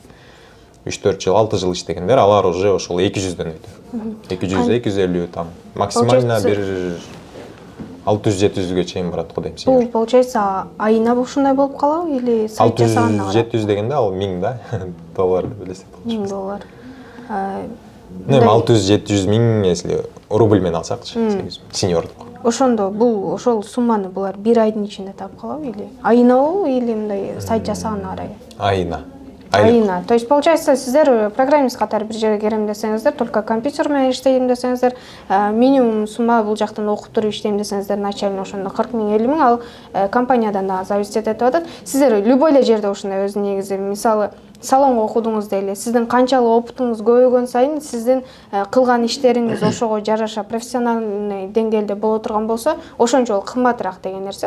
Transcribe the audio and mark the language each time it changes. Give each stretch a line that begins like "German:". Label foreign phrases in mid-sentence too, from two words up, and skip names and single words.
Kyrgyz: 3-4 жыл, 6 жыл иштегендер, алар уже ошол 200дөн өйдө. 200, 250 там. Максимально бир 600-700ге чейин барат го дейм. Бул получается айына ушундай болуп калабы или сайт жасаганына карап? 600-700 дегенде ал 1000 да, доллар деп элестет. $1000. Не, 600-700 000, если рубль менен алсакчы, сеньордук. Ошондо бул ошол сумманы булар бир айдын ичинде таап калабы или айына или мындай сайт жасаганына карайбы? Айына.
Russian: То есть получается
Kyrgyz: сиздер программист катары бир жерге керем десеңиздер, только компьютер менен иштейм десеңиздер, минимум сумма бул жактан окуп туруп иштейм десеңиздер, начально ошондо 40 000, 50 000, ал компаниядан да зависит этип атат. Сиздер любой эле жерде ушундай өз негизи, мисалы салонго окудуңуз дейли, сиздин канчалык опытыңыз көбөйгөн сайын сиздин кылган иштериңиз ошого жараша профессиональный деңгээлде боло турган болсо, ошончолук кымбатыраак деген нерсе.